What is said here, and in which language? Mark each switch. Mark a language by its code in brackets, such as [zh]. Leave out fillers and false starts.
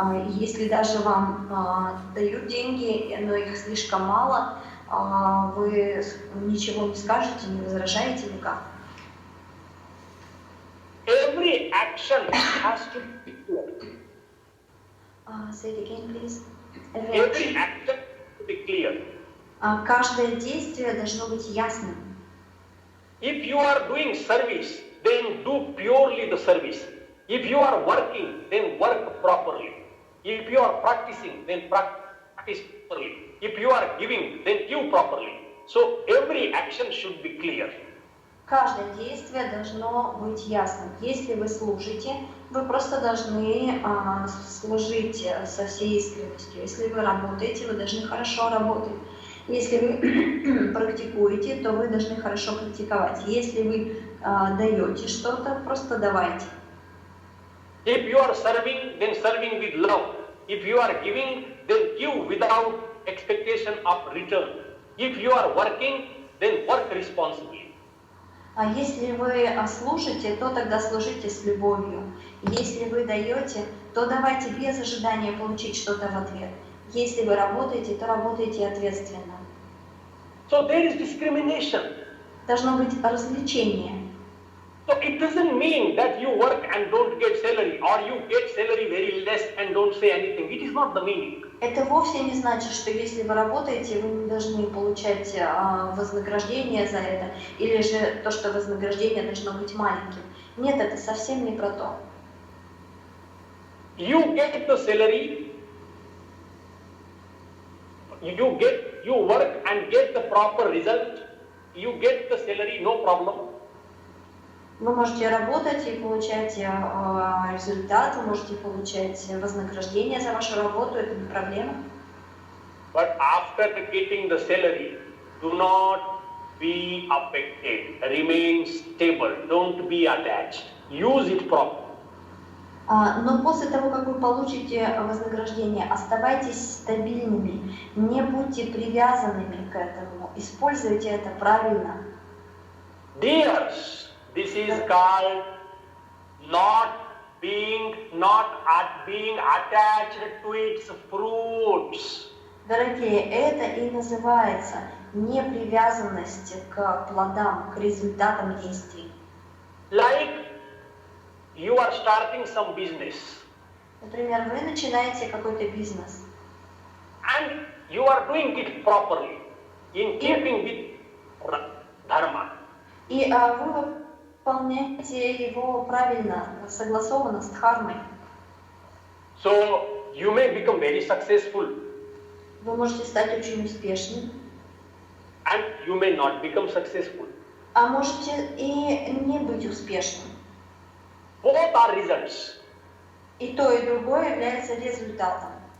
[ru] Если даже вам дают деньги, но их слишком мало, вы ничего не скажете, не возражаете никак. [en] Every action has to be clear. Say it again, please. Every action has to be clear. [ru] Каждое действие должно быть ясным. [en] If you are doing service, then do purely the service. If you are working, then work properly. If you are practicing, then practice properly. If you are giving, then give properly. So every action should be clear. [ru] Каждое действие должно быть ясным. Если вы служите, вы просто должны служить со всей искренностью. Если вы работаете, вы должны хорошо работать. Если вы практикуете, то вы должны хорошо практиковать. Если вы даете что-то, просто давайте. [en] If you are serving, then serving with love. If you are giving, then give without expectation of return. If you are working, then work responsibly. [ru] А если вы служите, то тогда служите с любовью. Если вы даете, то давайте без ожидания получить что-то в ответ. Если вы работаете, то работайте ответственно. [en] So there is discrimination. [ru] Должно быть развлечение. [en] So it doesn't mean that you work and don't get salary, or you get salary very less and don't say anything. It is not the meaning. [ru] Это вовсе не значит, что если вы работаете, вы не должны получать вознаграждение за это, или же то, что вознаграждение должно быть маленьким. Нет, это совсем не про то. [en] You get the salary, you work and get the proper result, you get the salary, no problem. [ru] Вы можете работать и получать результат, вы можете получать вознаграждение за вашу работу, это не проблема. [en] But after getting the salary, do not be affected, remain stable, don't be attached, use it properly. [ru] Но после того, как вы получите вознаграждение, оставайтесь стабильными, не будьте привязанными к этому, используйте это правильно. [en] Dears, this is called not being attached to its fruits. [ru] Дорогие, это и называется непривязанность к плодам, к результатам действий. [en] Like you are starting some business. [ru] Например, вы начинаете какой-то бизнес. [en] And you are doing it properly, in keeping with dharma. [ru] И вы выполняете его правильно, согласованно с дхармой. [en] So you may become very successful. [ru] Вы можете стать очень успешным, [en] And you may not become successful. [ru] а можете и не быть успешным. [en] Both are results. [ru] И то, и другое является результатом.